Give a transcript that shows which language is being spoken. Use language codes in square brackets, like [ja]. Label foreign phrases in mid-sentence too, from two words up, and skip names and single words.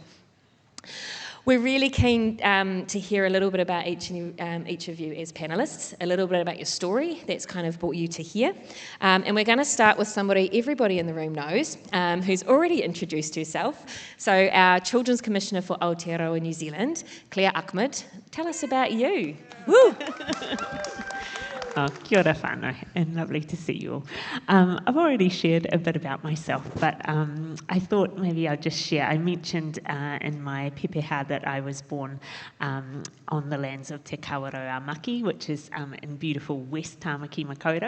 [en] We're really keen to hear a little bit about each of you as panellists, a little bit about your story that's kind of brought you to here. And we're going to start with somebody everybody in the room knows, who's already introduced herself. So our Children's Commissioner for Aotearoa New Zealand, Claire Achmad, tell us about you. Woo! [mi] Oh, kia ora whānau, [en] and lovely to see you all. I've already shared a bit about myself, but I thought maybe I'd just share. I mentioned in my pepeha that I was born on the lands of Te Kawerau Maki, which is in beautiful West Tāmaki Makaurau.